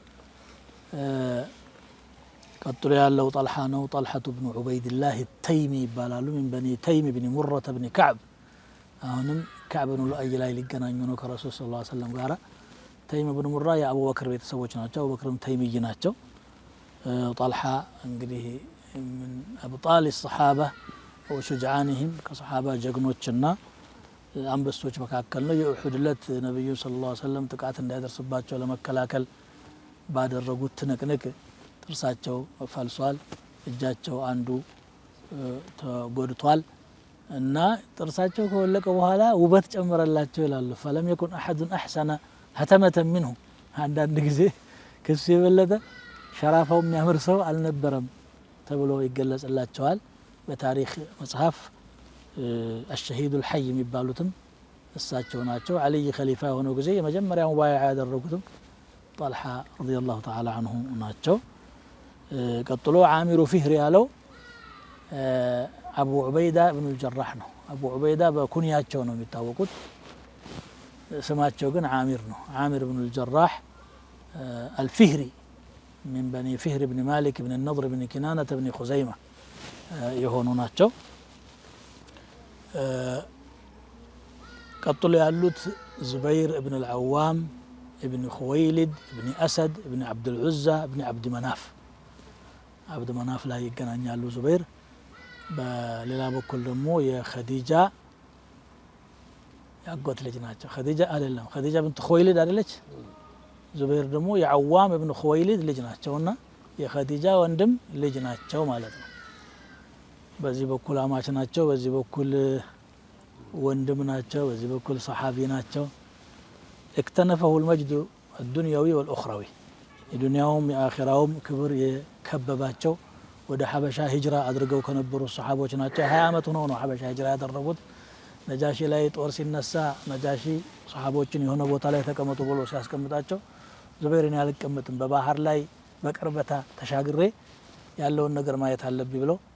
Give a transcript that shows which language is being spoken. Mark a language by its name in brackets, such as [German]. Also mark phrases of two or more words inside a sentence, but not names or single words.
[Amharic] ቀጥሎ ያለው ጠልሓ ነው ጠልሓቱ ብኑ ዑበይድላህ ተይሚ ይባላሉ ምን በኒ ተይም ብን ሙረተ ብን ከዕብ አሁንም ከዕብ ብኑ ሉአይ ላይ ሊገናኙ ነው ከረሱል [Arabic] صلى الله عليه وسلم [Amharic] ጋር ተይም ብኑ ሙራ የአቡበክር ቤተሰቦች ናቸው አቡበክርም ተይሚይ ናቸው ጠልሓ እንግዲህ [Arabic] من أبطال الصحابة وشجعانهم كصحابة [Amharic] جغنوچنا አንበሶች መካከል ነው የኡሁድ ለት ነብዩ [Arabic] صلى الله عليه وسلم [Amharic] ጥቃት እንዳይደርስባቸው ለመከላከል ባደረጉት ትንቅንቅ ጥርሳቸው ፈልሷል እጃቸው አንዱ ተጎድቷል እና ጥርሳቸው ከወለቀ በኋላ ውበት ጨመረላቸው ይላሉ [Arabic] فلم يكن احد احسن هتمة منه [Amharic] አንዳንድ ጊዜ ከሱ የበለጠ ሸራፋው የሚያምር ሰው አልነበረም ተብሎ ይገለጽላቸዋል በታሪክ መጽሐፍ [Arabic] الشهيد الحي [Amharic] የሚባሉትም እሳቸው ናቸው علي خليفة ሆነው ጊዜ የመጀመሪያው ሙባይዓ ያደረጉትም [Arabic] طلحة رضي الله تعالى عنه [Amharic] ናቸው ቀጥሎ ዓሚሩ ፊህር ያለው አቡ ዑበይዳ ኢብኑ الجراح ነው አቡ ዑበይዳ በኩንያቸው ነው የሚታወቁት ስማቸው ግን ዓሚር ነው ዓሚር ኢብኑ الجراح الفهري [Arabic] من بني فهر بن مالك بن النضر بن كنانة بن خزيمة [Amharic] የሆኑ ናቸው ቀጥሎ ያሉት زبير ابن العوام ابن خويلد ابن أسد ابن عبد العزة ابن عبد مناف ላይ ይገናኛሉ زبير በሌላ በኩል ደግሞ የኸዲጃ ያጎት ልጅ ናቸው ኸዲጃ አይደለም ኸዲጃ بنت خويلد አይደለች زبير ደግሞ የዓዋም ابن خويلد ልጅ ናቸውና የኸዲጃ ወንድም ልጅ ናቸው ማለት ነው በዚህ በኩል አማች ናቸው በዚህ በኩል ወንድም ናቸው በዚህ በኩል ሰሃቢ ናቸው [Arabic] اكتنفه المجد الدنيوي والأخروي [Amharic] የዱንያውም የአኺራውም ክብር የከበባቸው ወደ ሐበሻ ሂጅራ አድርገው ከነበሩ ሰሃቦች ናቸው 20 አመት ሆኖ ነው ሐበሻ ሂጅራ ያደረጉት ነጃሺ ላይ ጦር ሲነሳ ነጃሺ ሰሃቦችን የሆነ ቦታ ላይ ተቀመጡ ብሎ ሲያስቀምጣቸው ዙበይርን ያልቀመጥም በባህር ላይ በቅርበታ ተሻግሬ ያለውን ነገር ማየት አለብኝ ብለው